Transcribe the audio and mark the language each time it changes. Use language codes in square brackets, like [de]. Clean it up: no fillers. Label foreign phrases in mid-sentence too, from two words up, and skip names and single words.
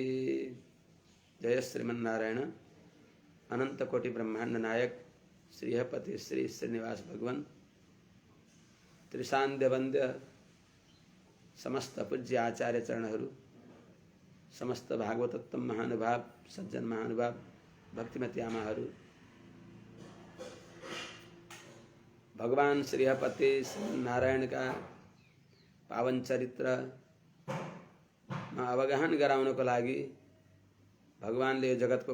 [ne] जय श्रीमन्नारायण। अनंत कोटि ब्रह्मांड नायक श्रीहपति श्री श्रीनिवास भगवान त्रिसान्ध्य वन्द्य समस्त पूज्य आचार्य चरणहरू, समस्त भागवतोत्तम महानुभाव सज्जन महानुभाव भक्तिमती आमाहरू, भगवान श्रीहपति नारायण का पावन चरित्रमा अवगाहन गराउनको लागि भगवानले यो जगतको